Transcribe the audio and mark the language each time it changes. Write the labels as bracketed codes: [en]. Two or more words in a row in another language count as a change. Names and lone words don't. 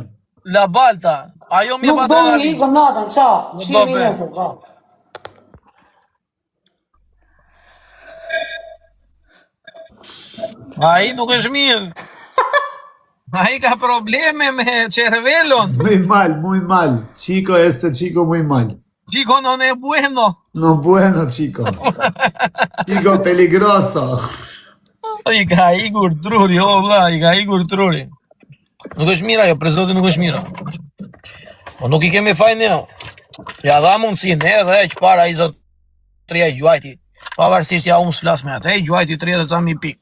[sq] La balta. Ajo mi jep Nuk do një adrenalin. ikën natën, qa? Shihemi be. nesër, va. Ai nuk është mirë. Ai ka probleme me cervelon. [es] Muy mal. Chico, este chico muy mal. [it] Chico non è bueno. [es] No bueno, chico. Chico peligroso. [sq] I ka ikur truri, o vlla, i ka ikur truri. Nuk është mira, jo, për zotin nuk është mira. Po nuk i kemi fajnë ne. Ja dha mundësin, edhe që para i zotria i gjuajti. Pavarësisht ja unë s'flas me atë, e gjuajti 30 ca mi pik.